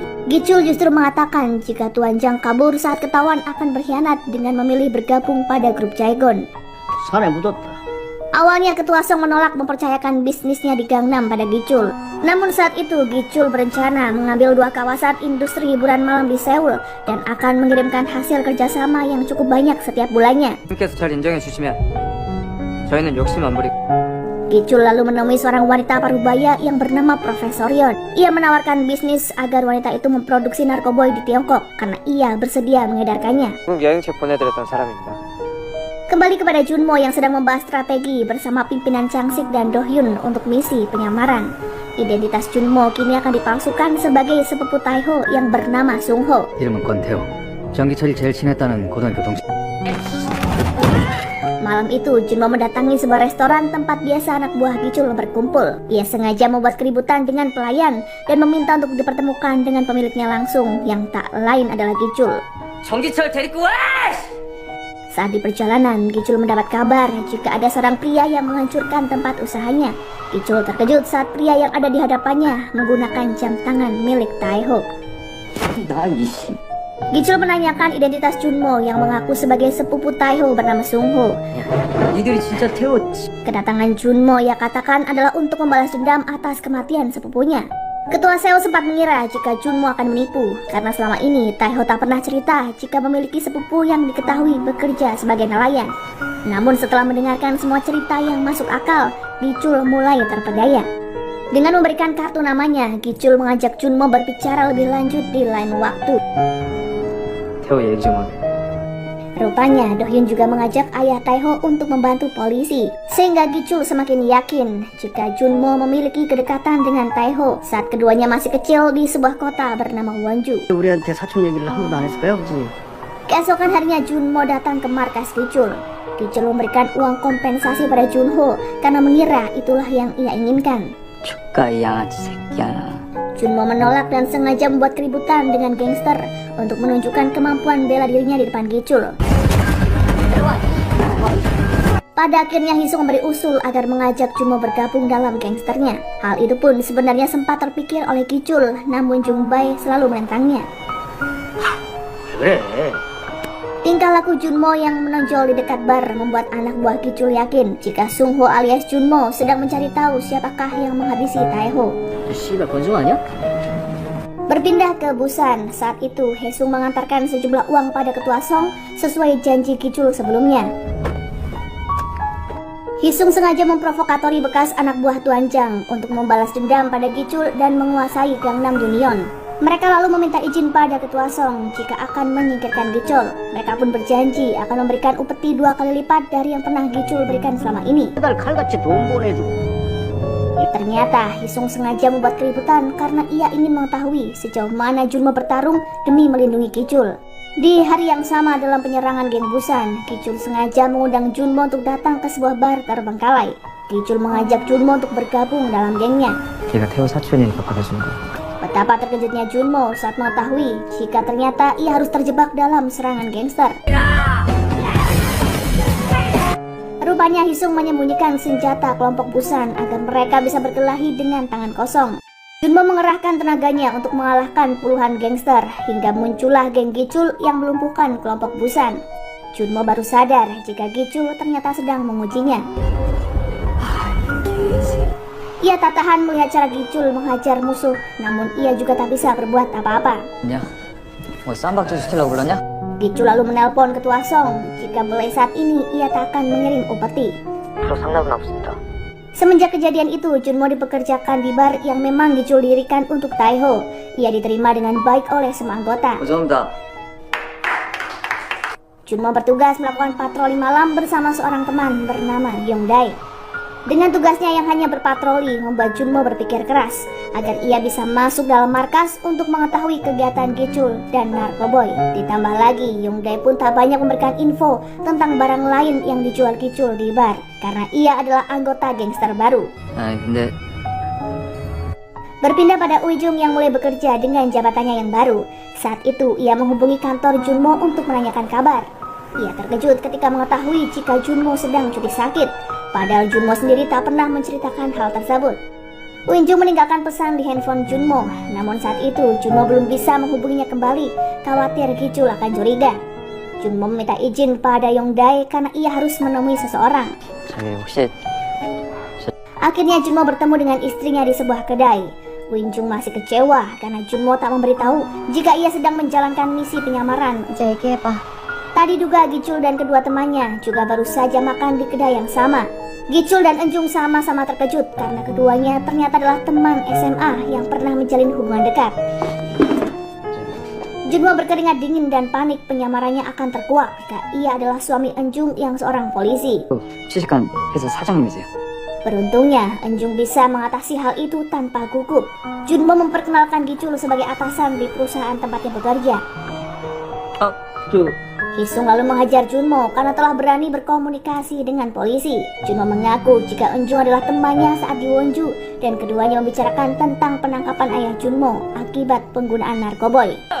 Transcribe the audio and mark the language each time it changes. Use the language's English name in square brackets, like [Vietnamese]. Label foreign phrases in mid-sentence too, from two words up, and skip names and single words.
[Indonesian] Gicul justru mengatakan jika Tuan Jang kabur saat ketahuan akan berkhianat dengan memilih bergabung pada grup Jaegon. Awalnya ketua Song menolak mempercayakan bisnisnya di Gangnam pada Gicul. Namun saat itu Gicul berencana mengambil 2 kawasan industri hiburan malam di Seoul dan akan mengirimkan hasil kerjasama yang cukup banyak setiap bulannya. [Korean] 님께서 잘 인정해 주시면 저희는 욕심 안 부리고. [Indonesian] Gicul lalu menemui seorang wanita parubaya yang bernama Profesor Yon. Ia menawarkan bisnis agar wanita itu memproduksi narkoboy di Tiongkok karena ia bersedia mengedarkannya. [Korean] 여행책 보내드렸던 사람입니다. [Indonesian] Kembali kepada Junmo yang sedang membahas strategi bersama pimpinan Changsik dan Dohyun untuk misi penyamaran. Identitas Junmo kini akan dipalsukan sebagai sepupu Taeho yang bernama Sungho. [Korean] 이름은 권태호. 정기철이 제일 친했다는 고등학교 동창. [Indonesian] Malam itu Junmo mendatangi sebuah restoran tempat biasa anak buah Gicul berkumpul. Ia sengaja membuat keributan dengan pelayan dan meminta untuk dipertemukan dengan pemiliknya langsung yang tak lain adalah Gicul. [Korean] 정기철 데리고 와! [Indonesian] Saat di perjalanan, Gicul mendapat kabar jika ada seorang pria yang menghancurkan tempat usahanya. Gicul terkejut saat pria yang ada di hadapannya menggunakan jam tangan milik Taeho. Gicul menanyakan identitas Junmo yang mengaku sebagai sepupu Taeho bernama Sungho. [Korean] 니들이 진짜 태웠지. [Indonesian] Kedatangan Junmo ia katakan adalah untuk membalas dendam atas kematian sepupunya. Ketua Seo sempat mengira jika Junmo akan menipu karena selama ini Taeho tak pernah cerita jika memiliki sepupu yang diketahui bekerja sebagai nelayan. Namun setelah mendengarkan semua cerita yang masuk akal, Gicul mulai terpedaya. Dengan memberikan kartu namanya, Gicul mengajak Junmo berbicara lebih lanjut di lain waktu. [Korean] 태호 얘기 좀 하게. [Indonesian] Rupanya Dohyun juga mengajak ayah Taeho untuk membantu polisi, sehingga Gicul semakin yakin jika Junmo memiliki kedekatan dengan Taeho saat keduanya masih kecil di sebuah kota bernama Wonju. [Korean] 우리한테 사촌 얘기를 한 번도 안 했을까요, 아버지? [Indonesian] Keesokan harinya Junmo datang ke markas Gicul. Gicul memberikan uang kompensasi pada Junho karena mengira itulah yang ia inginkan. [Korean] 축가 양아치 새끼야. [Indonesian] Junmo menolak dan sengaja membuat keributan dengan gangster untuk menunjukkan kemampuan bela dirinya di depan Gicul. Pada akhirnya Hisung memberi usul agar mengajak Junmo bergabung dalam gangsternya. Hal itu pun sebenarnya sempat terpikir oleh Gicul, namun Jungbae selalu menentangnya. [Korean] 그래. [Indonesian] Tingkah laku Junmo yang menonjol di dekat bar membuat anak buah Gicul yakin jika Sungho alias Junmo sedang mencari tahu siapakah yang menghabisi Taeho. [Korean] 씨발 권총 아니야? [Indonesian] Berpindah ke Busan, saat itu Haesung mengantarkan sejumlah uang pada ketua Song sesuai janji Gicul sebelumnya. Hisung sengaja memprovokatori bekas anak buah Tuan Jang untuk membalas dendam pada Gicul dan menguasai Gangnam Union. Mereka lalu meminta izin pada ketua Song jika akan menyingkirkan Gicul. Mereka pun berjanji akan memberikan upeti 2 kali lipat dari yang pernah Gicul berikan selama ini. [Korean] 매달 칼같이 돈 보내주고. [Indonesian] Ternyata Hisung sengaja membuat keributan karena ia ingin mengetahui sejauh mana Junmo bertarung demi melindungi Gicul. Di hari yang sama dalam penyerangan geng Busan, Gicul sengaja mengundang Junmo untuk datang ke sebuah bar terbengkalai. Gicul mengajak Junmo untuk bergabung dalam gengnya. [Korean] 걔가 태호 사촌이니까 받아준 거. [Indonesian] Betapa terkejutnya Junmo saat mengetahui jika ternyata ia harus terjebak dalam serangan gangster. Rupanya Hisung menyembunyikan senjata kelompok Busan agar mereka bisa berkelahi dengan tangan kosong. Junmo mengerahkan tenaganya untuk mengalahkan puluhan gangster hingga muncullah geng Gicul yang melumpuhkan kelompok Busan. Junmo baru sadar jika Gicul ternyata sedang mengujinya. Ia tak tahan melihat cara Gicul menghajar musuh, namun ia juga tak bisa berbuat apa-apa. [Korean] 냐? 뭐 쌈박질 시키려고 그러냐? [Indonesian] Gicul lalu menelpon ketua Song jika mulai saat ini ia tak akan mengirim upeti. [Korean] 앞으로 상담은 없습니다. [Indonesian] Semenjak kejadian itu, Junmo dipekerjakan di bar yang memang Gicul dirikan untuk Taiho. Ia diterima dengan baik oleh semua anggota. [Korean] 감사합니다. [Indonesian] Junmo bertugas melakukan patroli malam bersama seorang teman bernama Yongdae. Dengan tugasnya yang hanya berpatroli, membuat Junmo berpikir keras agar ia bisa masuk dalam markas untuk mengetahui kegiatan Gicul dan Narkoboy. Ditambah lagi, Yongdae pun tak banyak memberikan info tentang barang lain yang dijual Gicul di bar, karena ia adalah anggota gangster baru. [Korean] 아, 근데 [Indonesian] Berpindah pada Uijung yang mulai bekerja dengan jabatannya yang baru. Saat itu ia menghubungi kantor Junmo untuk menanyakan kabar. Ia terkejut ketika mengetahui jika Junmo sedang cuti sakit, padahal Junmo sendiri tak pernah menceritakan hal tersebut. Uijung meninggalkan pesan di handphone Junmo, namun saat itu Junmo belum bisa menghubunginya kembali, khawatir Gicul akan curiga. Junmo meminta izin pada Yongdae karena ia harus menemui seseorang. [Korean] 저기 혹시 [Indonesian] Akhirnya Junmo bertemu dengan istrinya di sebuah kedai. Uijung masih kecewa karena Junmo tak memberitahu jika ia sedang menjalankan misi penyamaran. [Korean] 이제 얘기해봐. [Indonesian] Tadi duga Gicul dan kedua temannya juga baru saja makan di kedai yang sama. Gicul dan Enjung sama-sama terkejut karena keduanya ternyata adalah teman SMA yang pernah menjalin hubungan dekat. Junmo berkeringat dingin dan panik penyamarannya akan terkuak jika ia adalah suami Enjung yang seorang polisi. [Korean] 취직한 회사 사장님이세요. [Indonesian] Beruntungnya, Enjung bisa mengatasi hal itu tanpa gugup. Junmo memperkenalkan Gicul sebagai atasan di perusahaan tempatnya bekerja. Hisung lalu menghajar Junmo karena telah berani berkomunikasi dengan polisi. Junmo mengaku jika Enjung adalah temannya saat di Wonju dan keduanya membicarakan tentang penangkapan ayah Junmo akibat penggunaan narkoboy.